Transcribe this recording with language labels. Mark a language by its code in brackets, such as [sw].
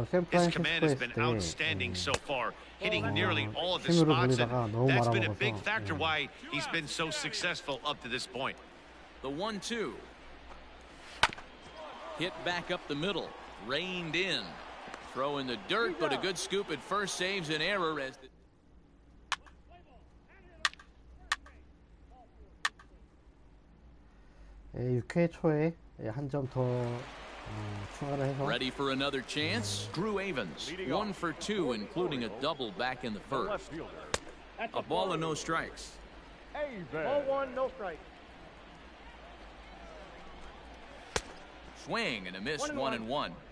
[en] His command has been outstanding so far, hitting nearly all of the spots, and that's been a big factor why he's been so successful up to this point. The 1-2. Hit back up the middle. Reined in. Throw in the dirt, but a good scoop at first saves an error as the [ko] 6회 초에 한 점 더 추가를 해서. [en] Ready for another chance? Drew Avens, 1 for 2, including a double back in the first. A ball and no strikes. Ball 1, no strike. Swing and a miss, 1-1.